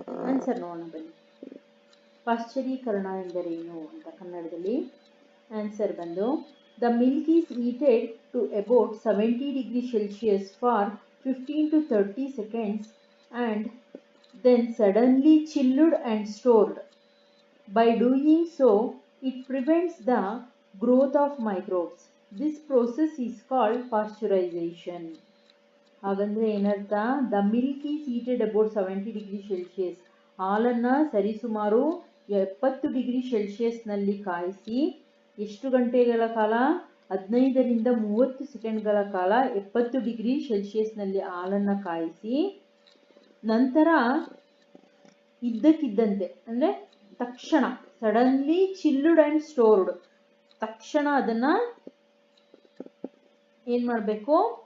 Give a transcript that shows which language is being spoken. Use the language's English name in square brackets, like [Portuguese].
[Kannada] Answer ನೋಡೋಣ ಬನ್ನಿ. ಪಾಶ್ಚರೀಕರಣ ಎಂದರೇನು ಅಂತ ಕನ್ನಡದಲ್ಲಿ. [English] Answer ಬಂದು the milk is heated to about 70 degree Celsius for 15 to 30 seconds and then suddenly chilled and stored. By doing so, it prevents the growth of microbes. This process is called pasteurization. [Kannada] ಹಾಗಂದ್ರೆ ಏನರ್ಥ? [English] The milk is heated about 70 degree Celsius. [Kannada] ಹಾಲನ್ನು ಸರಿಸುಮಾರು 70 degree ಸೆಲ್ಸಿಯಸ್ನಲ್ಲಿ ಕಾಯಿಸಿ ಎಷ್ಟು ಗಂಟೆಗಳ ಕಾಲ? 15ರಿಂದ 30 ಸೆಕೆಂಡ್ಗಳ ಕಾಲ 70 degree ಸೆಲ್ಸಿಯಸ್ನಲ್ಲಿ ಹಾಲನ್ನು ಕಾಯಿಸಿ, ನಂತರ ಇದ್ದಕ್ಕಿದ್ದಂತೆ ಅಂದರೆ ತಕ್ಷಣ [English] suddenly chilled and stored, [Kannada] ತಕ್ಷಣ ಅದನ್ನು ಏನು ಮಾಡಬೇಕು?